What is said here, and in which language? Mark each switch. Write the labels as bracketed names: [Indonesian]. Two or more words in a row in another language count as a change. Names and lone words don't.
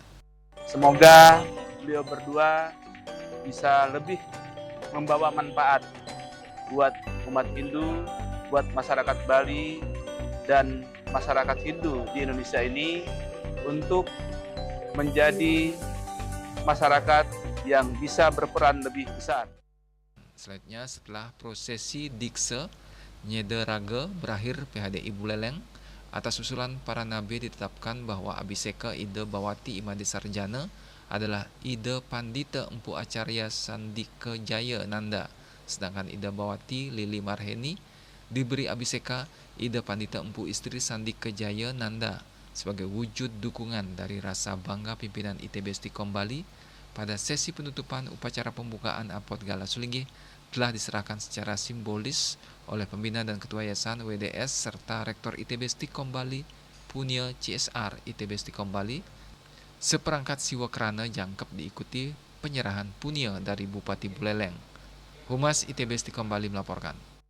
[Indonesian] Semoga beliau berdua bisa lebih membawa manfaat buat umat Hindu, buat masyarakat Bali, dan masyarakat Hindu di Indonesia ini untuk menjadi masyarakat yang bisa berperan lebih besar. Selanjutnya, setelah prosesi Dikse Nyede Raga berakhir PHDI Buleleng, atas usulan para nabi ditetapkan bahwa Abhiseka Ida Bawati Imade Sarjana adalah Ida Pandita Empu Acarya Sandika Jaya Nanda, sedangkan Ida Bawati Lili Marheni diberi Abhiseka Ida Pandita Empu Istri Sandika Jaya Nanda sebagai wujud dukungan dari rasa bangga pimpinan ITB Stikom Bali. Pada sesi penutupan upacara pembukaan Apot Gala Sulinggih telah diserahkan secara simbolis oleh pembina dan ketua yayasan WDS serta Rektor ITB Stikom Bali, Punya CSR ITB Stikom Bali. Seperangkat [Balinese] siwa kerana jangkep [Indonesian] diikuti penyerahan punya dari Bupati Buleleng. Humas ITB Stikom Bali melaporkan.